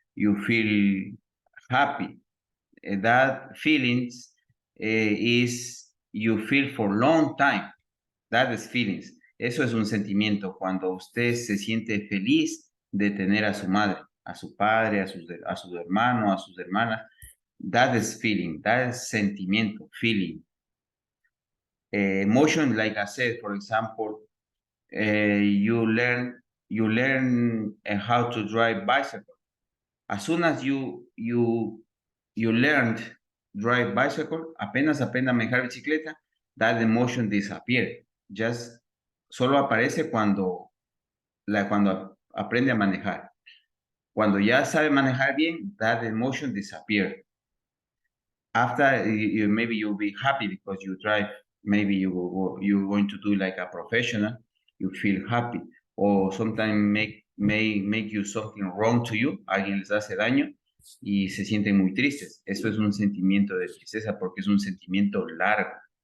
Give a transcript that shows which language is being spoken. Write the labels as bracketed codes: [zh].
[en] You feel happy. That feelings is you feel for long time. That is feelings. [es] Eso es un sentimiento cuando usted se siente feliz de tener a su madre, a su padre, a sus hermanos, a sus hermanas. [en] That is feeling. That is sentimiento, feeling. Emotion, like I said, for example, you learn how to drive bicycle. As soon as you learned drive bicycle, [es] apenas manejar bicicleta, [en] that emotion disappear. [es] Just solo aparece cuando aprende a manejar. Cuando ya sabe manejar bien, [en] that emotion disappear. After maybe you'll be happy because you drive. Maybe you're going to do like a professional. You feel happy, or sometimes may make you something wrong to you. [es] Alguien les hace daño y se sienten muy tristes. Eso es un sentimiento de tristeza porque es un sentimiento largo.